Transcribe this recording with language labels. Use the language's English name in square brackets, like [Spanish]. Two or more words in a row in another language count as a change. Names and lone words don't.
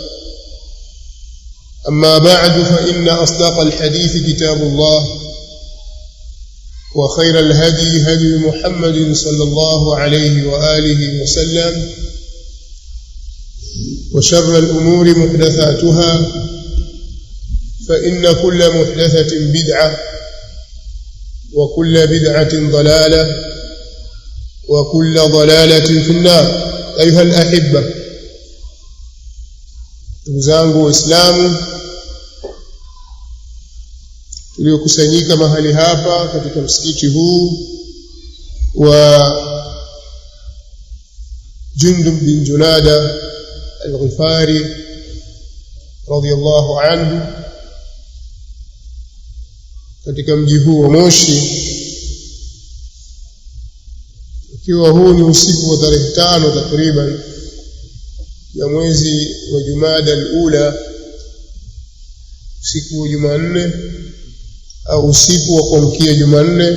[Arabic] أما بعد فإن أصدق الحديث كتاب الله وخير الهدي هدي محمد صلى الله عليه وآله وسلم وشر الأمور محدثاتها فإن كل محدثة بدعة وكل بدعة ضلالة وكل ضلالة في النار. أيها الأحبة، [Swahili] ndugu waislamu tuliokusanyika mahali hapa katika msikiti huu wa Jundub bin Junada al-Ghifari [Arabic] رضي الله عنه [Swahili] katika mji huu wa Moshi, ikiwa huu ni usiku wa tarehe 5 takriban ya mwezi wa Jumada al-Ula, usiku wa Jumanne au usiku wa kuamkia Jumanne.